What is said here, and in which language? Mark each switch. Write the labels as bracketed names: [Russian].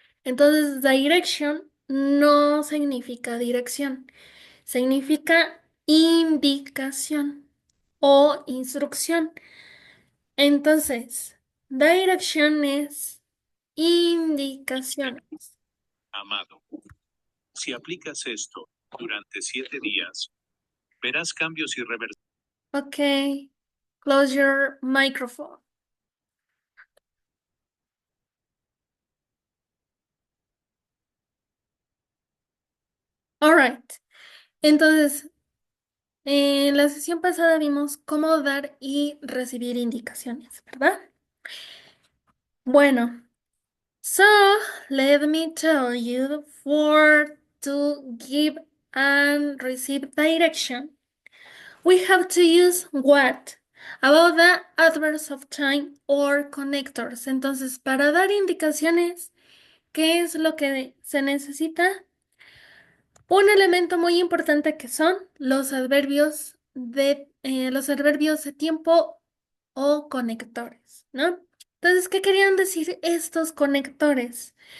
[Spanish] Entonces, direction no significa dirección, significa indicación o instrucción. Entonces, direction es indicaciones. Amado, si aplicas esto durante 7 días, verás cambios irreversibles. [English] Ok, close your microphone. All right. [Spanish] Entonces, en la sesión pasada vimos cómo dar y recibir indicaciones, ¿verdad? [English] Bueno, so let me tell you for to give and receive direction, we have to use what about the adverbs of time or connectors. [Spanish] Entonces, para dar indicaciones, ¿qué es lo que se necesita? Un elemento muy importante que son los adverbios de tiempo o conectores, ¿no? Entonces, ¿qué querían decir estos conectores?